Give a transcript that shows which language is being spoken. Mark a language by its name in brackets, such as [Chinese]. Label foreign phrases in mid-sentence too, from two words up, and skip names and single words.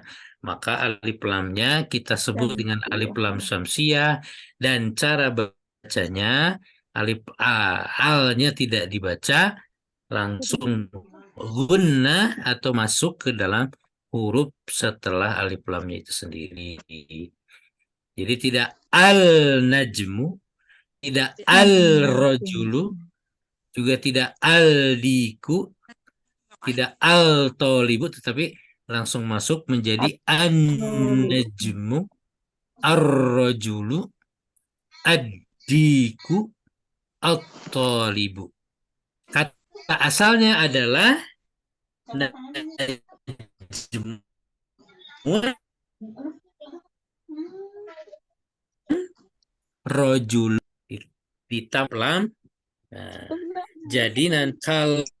[Indonesian] Maka alif lamnya kita sebut dengan alif lam syamsiyah dan cara bacanya alif alnya tidak dibaca, langsung gunnah atau masuk ke dalam huruf setelah alif lamnya itu sendiri. Jadi tidak al-najmu, tidak al-rajulu, juga tidak al-diku, tidak al-tolibu, tetapi langsung masuk menjadi an-najmu, ar-rajulu, ad-diku, at-tolibu. Kata asalnya adalah najmu, rojul, ditambah lam. Nah, jadi nanti kalau